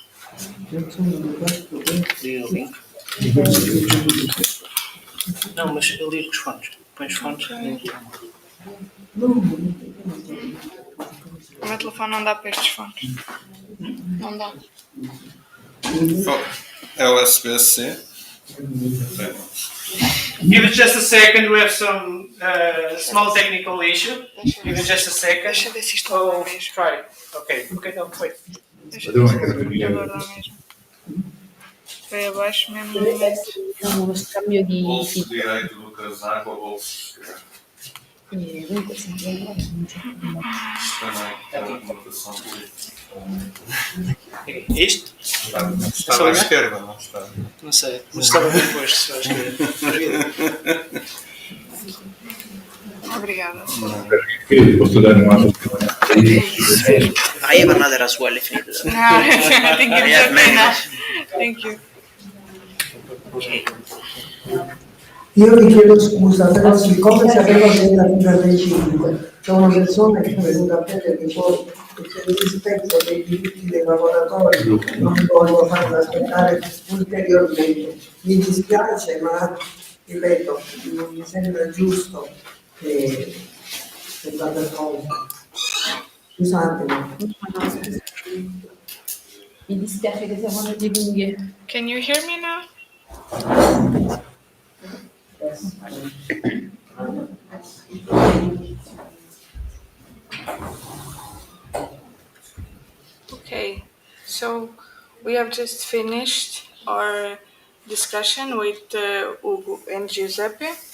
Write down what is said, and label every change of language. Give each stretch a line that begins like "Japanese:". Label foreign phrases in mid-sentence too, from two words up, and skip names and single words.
Portuguese: Liga o link. Não, mas eu ligo os fones. Põe os fones. O meu telefone não dá para estes fones. Não dá. LSBC.
English: Give it just a second, we have some small technical issue. Give it just a second.
Portuguese: Deixa eu ver se isto Oh, dá mesmo.
English: try. Okay, no, wait.
Portuguese: Deixa eu ver se agora dá mesmo. Foi abaixo mesmo no momento.
Italian: Facciamo uno scambio di
Portuguese: Bolso
English: feed.
Portuguese: direito do casaco ou bolso esquerdo.
Italian: Comunque sempre non c'è problema.
Portuguese: Também é uma conotação política. Isto? Estava à esquerda, não está? Não sei, mas estava bem posto, acho que. Obrigada.
Italian: Posso dare un altro?
English: I have another as well if needed. No, I think it's have okay now. many. Thank you.
Italian: Io vi chiedo scusa, però siccome sapevo che era alle 5, c'è una persona che è venuta a prendere che poi per il rispetto dei diritti dei lavoratori non voglio farla aspettare ulteriormente. Mi dispiace, ma ripeto, non mi sembra giusto che vada cosa. Scusatemi. Mi dispiace che siamo andati lunghi.
English: Can you hear me now? Okay, so we have just finished our discussion with Ugo and Giuseppe.